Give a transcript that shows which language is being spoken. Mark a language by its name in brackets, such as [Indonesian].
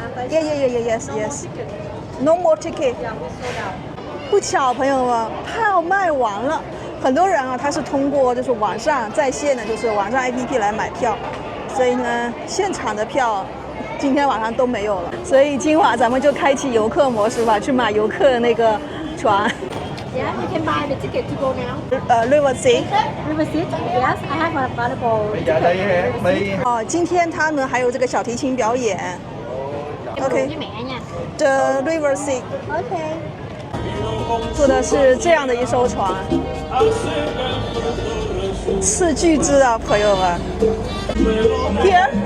[English] Yes. No more ticket. [Chinese] 不巧，朋友們，票賣完了。很多人啊，他是通過就是網上在線的，就是網上 APP 來買票，所以呢，現場的票今天晚上都沒有了。所以今晚咱們就開啟遊客模式吧，去買遊客的那個船。 [English] Yeah, you can buy the ticket to go now. River Seat. River Seat? Yes, I have a valuable ticket. [Chinese] 今天他們還有這個小提琴表演。 [English] OK. The River Seat. Okay. [Chinese] 坐的是這樣的一艘船，斥巨資啊，朋友們。 [English] Here?